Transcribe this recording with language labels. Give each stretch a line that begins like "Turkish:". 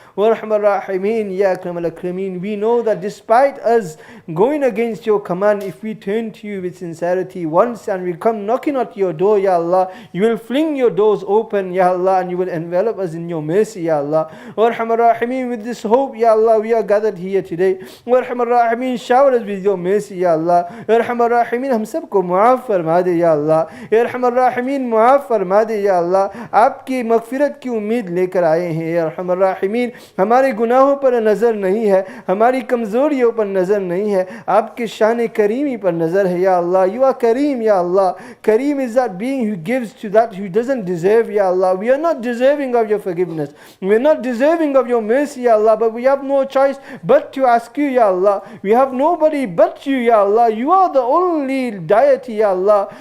Arabic: Wa Arhamar Rahimin, Ya Akram Al-Akramin,
English: we know that despite us going against your command, if we turn to you with sincerity once and we come knocking at your door, Ya Allah, you will fling your doors open, Ya Allah, and you will envelop us in your mercy, Ya Allah.
Arabic: Wa Arhamar Rahimin,
English: with this hope, Ya Allah, we are gathered here today.
Arabic: Wa Arhamar Rahimin,
English: shower us with your mercy, Ya Allah.
Arabic: Ya Arhamar Rahimin,
Hindi: हम सबको मुआफ़ फरमा दे,
English: Ya Allah.
Arabic: Ya Arhamar Rahimin,
Hindi: मुआफ़ फरमा दे,
Arabic: Ya Allah.
Hindi: आपकी मग़फ़िरत की उम्मीद लेकर आए हैं,
Arabic: Ya Arhamar Rahimin.
Hindi: हमारे गुनाहों पर नज़र नहीं है, हमारी कमज़ोरियों पर नज़र नहीं है, आपके शान करीमी पर नज़र है, Ya Allah.
English: You are Kareem, Ya Allah. Kareem is that being who gives to that who doesn't deserve, Ya Allah. We are not deserving of your forgiveness. We are not deserving of your mercy, Ya Allah, but we have no choice but to ask you, Ya Allah. We have nobody but you, Ya Allah. You are the only deity, Ya Allah.